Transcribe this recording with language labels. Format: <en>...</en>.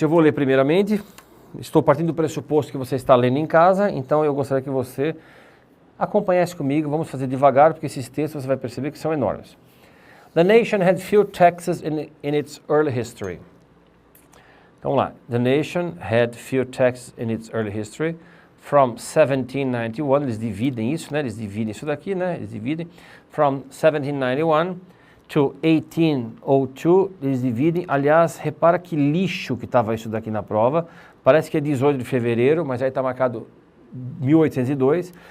<pt>Eu vou ler primeiramente, estou partindo do pressuposto que você está lendo em casa, então eu gostaria que você acompanhasse comigo, vamos fazer devagar, porque esses textos você vai perceber que são enormes.</pt> <en>The nation had few taxes in its early history.</en> <pt>Então vamos lá.</pt> <en>The nation had few taxes in its early history. From 1791,</en> <pt>eles dividem isso, né? Eles dividem isso daqui, né? Eles dividem.</pt> <en>From 1791 to 1802,</en> <pt>eles dividem. Aliás, repara que lixo que estava isso daqui na prova. Parece que é 18 de fevereiro, mas aí está marcado 1802.</pt>